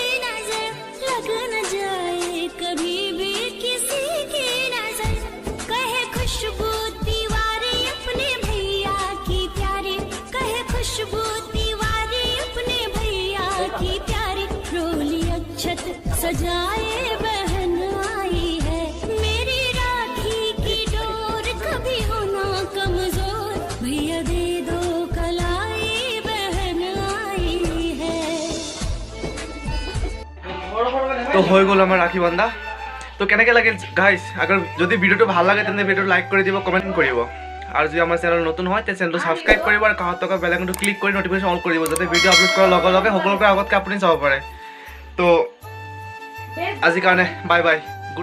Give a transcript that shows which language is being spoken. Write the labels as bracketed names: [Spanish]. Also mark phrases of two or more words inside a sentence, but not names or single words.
[Hindi] नजर लग न जाए कभी भी किसी की नजर कहे खुशबू तिवारी अपने भैया की प्यारी कहे खुशबू तिवारी अपने भैया की प्यारी रोली अक्षत सजाए बहन आई है मेरी राखी की डोर कभी होना कमजोर भैया दे दो कलाई बहन आई है [Assamese] তো হৈ গ'ল আমাৰ ৰাখী বান্ধা তো কেনেকৈ লাগিল গাইজ আगर যদি ভিডিঅ'টো ভাল লাগে তেন্তে ভিডিঅ'টো লাইক কৰি দিব কমেণ্ট কৰিব আৰু যদি আমাৰ চেনেল নতুন হয় তে চেনেলটো ছাবস্ক্ৰাইব কৰিব আৰু কাষত থকা বেল আইকনটো ক্লিক কৰি নটিফিকেশ্যন অল কৰিব যাতে ভিডিঅ' আপলোড কৰাৰ লগে লগে সকলোৰে আগতকৈ আপুনি চাব পাৰে তো আজিৰ কাৰণে [English] bye bye